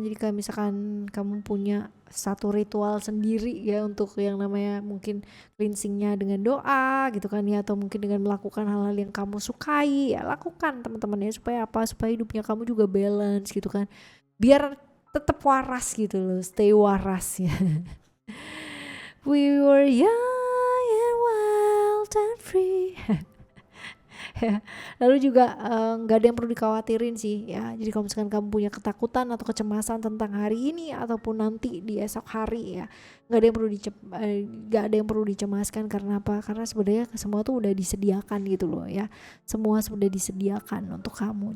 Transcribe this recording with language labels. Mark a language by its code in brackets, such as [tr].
[id] Jadi kayak misalkan kamu punya satu ritual sendiri ya untuk yang namanya mungkin cleansingnya dengan doa gitu kan ya, atau mungkin dengan melakukan hal-hal yang kamu sukai ya, lakukan teman-teman ya, supaya apa, supaya hidupnya kamu juga balance gitu kan, biar tetap waras gitu loh, stay waras ya. [en] We were young and wild and free. [id] Lalu juga nggak ada yang perlu dikhawatirin sih ya. Jadi kalau misalkan kamu punya ketakutan atau kecemasan tentang hari ini ataupun nanti di esok hari ya, nggak ada yang perlu dicemaskan. Karena apa? Karena sebenarnya semua tuh udah disediakan gitu loh ya. Semua sudah disediakan untuk kamu.